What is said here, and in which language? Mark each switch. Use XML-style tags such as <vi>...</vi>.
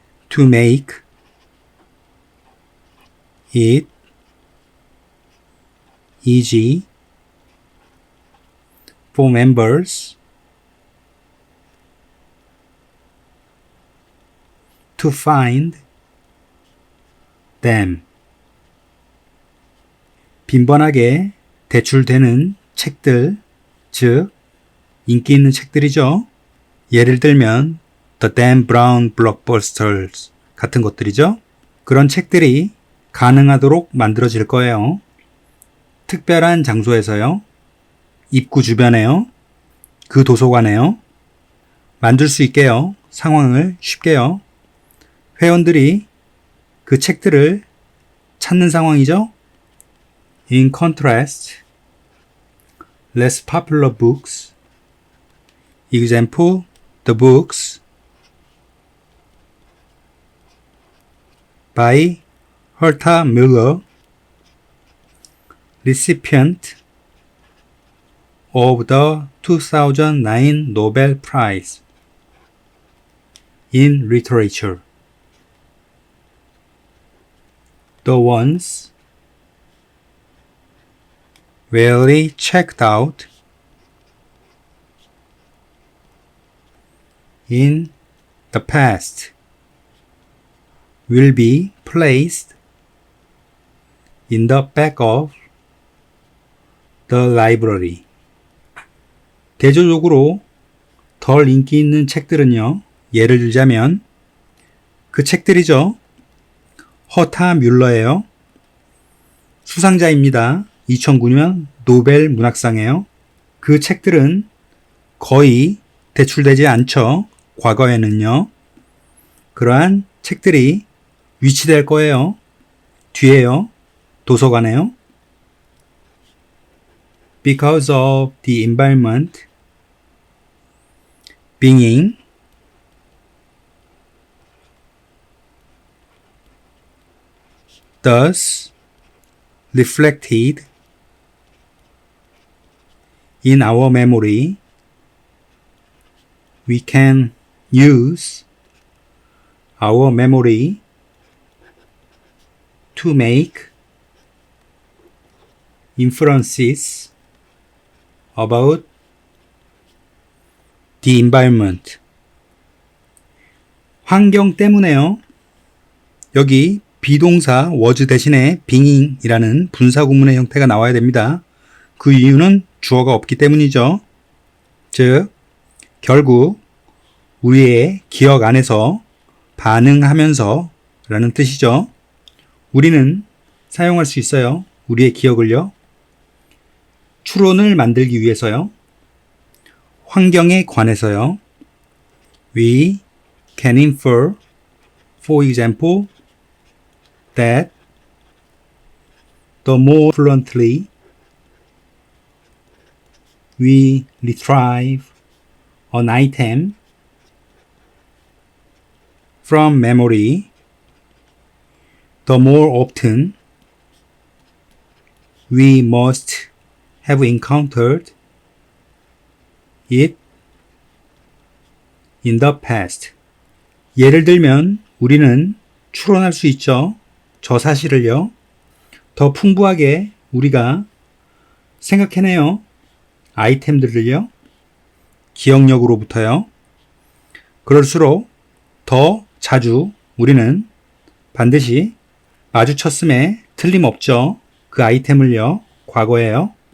<en>to make it easy for members to find them.</en> <ko>빈번하게 대출되는 책들, 즉 인기 있는 책들이죠. 예를 들면</ko> <en>The Dan Brown blockbusters</en> <ko>같은 것들이죠. 그런 책들이 가능하도록 만들어질 거예요. 특별한 장소에서요. 입구 주변에요. 그 도서관에요. 만들 수 있게요. 상황을 쉽게요. 회원들이 그 책들을 찾는 상황이죠.</ko> <en>In contrast, less popular books. Example, the books by Herta Müller, recipient of the 2009 Nobel Prize in Literature. The ones rarely checked out in the past will be placed in the back of the library.</en> <ko>대조적으로 덜 인기 있는 책들은요, 예를 들자면 그 책들이죠. 허타 뮬러예요. 수상자입니다. 2009년 노벨 문학상이에요. 그 책들은 거의 대출되지 않죠. 과거에는요. 그러한 책들이 위치될 거예요. 뒤에요. 도서관에요.</ko> <en>Because of the environment being thus reflected in our memory, we can use our memory to make inferences about the environment.</en> <ko>환경 때문에요. 여기 비동사 was 대신에 being이라는 분사구문의 형태가 나와야 됩니다. 그 이유는 주어가 없기 때문이죠. 즉, 결국 우리의 기억 안에서 반응하면서 라는 뜻이죠. 우리는 사용할 수 있어요. 우리의 기억을요. 추론을 만들기 위해서요. 환경에 관해서요.</ko> <en>We can infer, for example, that the more fluently we retrieve an item from memory, the more often we must have encountered it in the past.</en> <ko>예를 들면 우리는 추론할 수 있죠. 저 사실을요. 더 풍부하게 우리가 생각해내요. 아이템들을요. 기억력으로부터요. 그럴수록 더 자주 우리는 반드시 마주쳤음에 틀림없죠. 그 아이템을요. 과거에요.</ko>